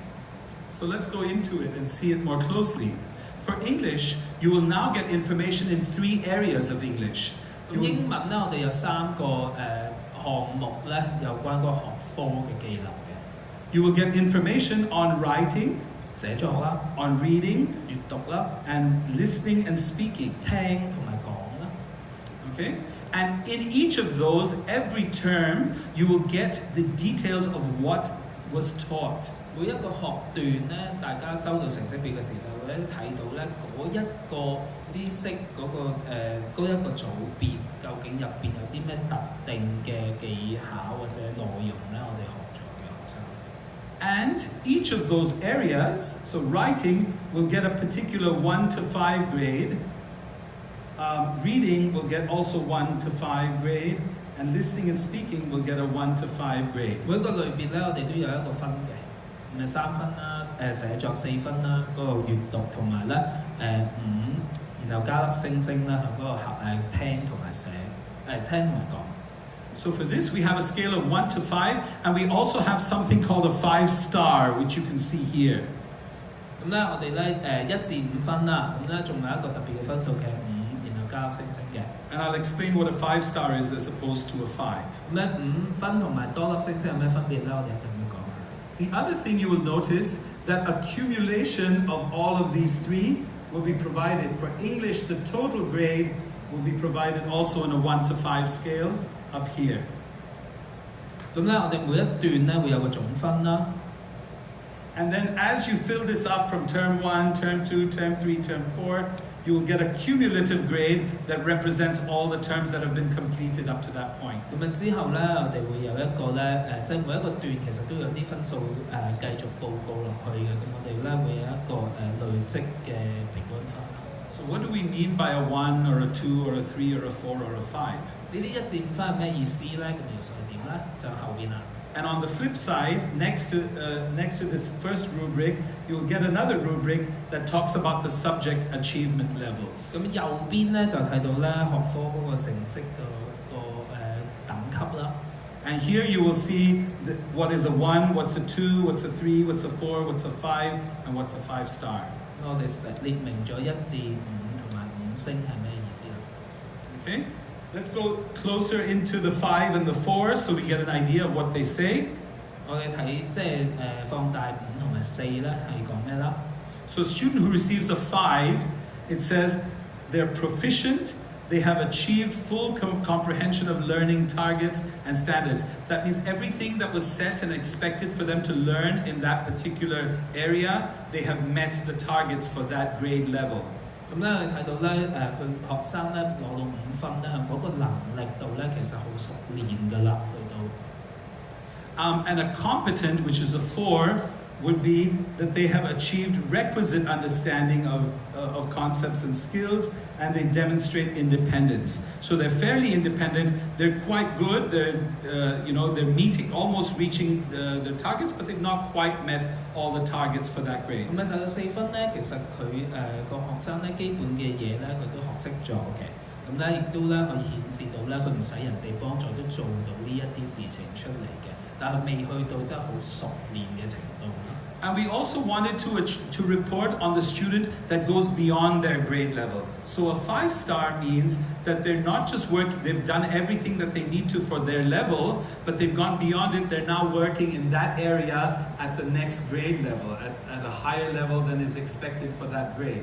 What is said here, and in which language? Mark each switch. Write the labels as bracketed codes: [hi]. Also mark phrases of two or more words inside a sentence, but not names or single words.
[en] So let's go into it and see it more closely. For English, you will now get information in 3 areas of English. [yue] 咁英文咧，我哋有3個項目咧，有關個學科嘅技能嘅。 [en] You will get information on writing, [yue] 寫作啦， [en] on reading, [yue] 閱讀啦， [en] and listening and speaking. [yue] 聽同埋講啦。 [en] Okay? And in each of those, every term, you will get the details of what was taught. [yue] 每一個學段咧，大家收到成績表嘅時候咧，睇到咧嗰一個知識嗰一個組別，究竟入邊有啲咩特定嘅技巧或者內容咧，我哋學咗嘅學生。 [en] And each of those areas, so writing will get a particular 1 to 5 grade. Reading will get also 1 to 5 grade, and listening and speaking will get a 1 to 5 grade. [yue] 每個類別咧，我哋都有一個分嘅，咁係3分啦，寫作4分啦，嗰、個閱讀同埋咧5，然後加粒星星啦，嗰、個聽同埋寫，聽同埋講。 [en] So for this we have a scale of 1 to 5, and we also have something called a 5-star, which you can see here. [yue] 咁咧，我哋咧1至5分啦，咁咧仲有一個特別嘅分數嘅5，然後加粒星星嘅。 [en] And I'll explain what a 5-star is as opposed to a 5. [yue] 咁咧5分同埋多粒星星有咩分別咧？我哋一陣會講。 [en] The other thing you will notice that accumulation of all of these 3 will be provided. For English, the total grade will be provided also in a 1 to 5 scale up here. [yue] 咁咧，我哋每一段咧會有個總分啦。 [en] And then as you fill this up from term 1, term 2, term 3, term 4, you will get a cumulative grade that represents all the terms that have been completed up to that point. [yue] 咁之後咧，我哋會有一個咧即係每一個段其實都有啲分數繼續報告落去嘅。咁我哋咧會有一個累積嘅平均分。 [en] So what do we mean by a 1 or a 2 or a 3 or a 4 or a 5? [yue] 呢啲1至5分係咩意思咧？個描述係點咧？就後邊啦。 [en] And on the flip side, next to this first rubric, you'll get another rubric that talks about the subject achievement levels. [yue] 咁右邊咧就睇到咧學科嗰個成績等級啦。 [en] And here you will see what is a 1, what's a 2, what's a 3, what's a 4, what's a 5, and what's a 5-star. [yue] 我哋列明咗1至5同埋5星係咩意思啦 [en] Okay, let's go closer into the 5 and the 4 so we get an idea of what they say. [yue] 我哋睇即係放大5同埋4咧係講咩啦 [en] So a student who receives a 5, it says they're proficient, they have achieved full comprehension of learning targets and standards. That means everything that was set and expected for them to learn in that particular area, they have met the targets for that grade level. [yue] 咁咧你睇到咧佢學生咧攞到5分咧，嗰個能力度咧其實好熟練㗎啦，去到。 [en] And a competent, which is a 4, would be that they have achieved requisite understanding of concepts and skills, and they demonstrate independence. So they're fairly independent. They're quite good. They're meeting, almost reaching their targets, but they've not quite met all the targets for that grade. [yue] 咁你睇到4分咧，其實佢個學生咧基本嘅嘢咧，佢都學識咗嘅。咁咧亦都咧可以顯示到咧，佢唔使人哋幫助都做到呢一啲事情出嚟嘅，但係未去到真係好熟練嘅程度。 [en] And we also wanted to report on the student that goes beyond their grade level. So a 5-star means that they're not just working, they've done everything that they need to for their level, but they've gone beyond it. They're now working in that area at the next grade level, at a higher level than is expected for that grade.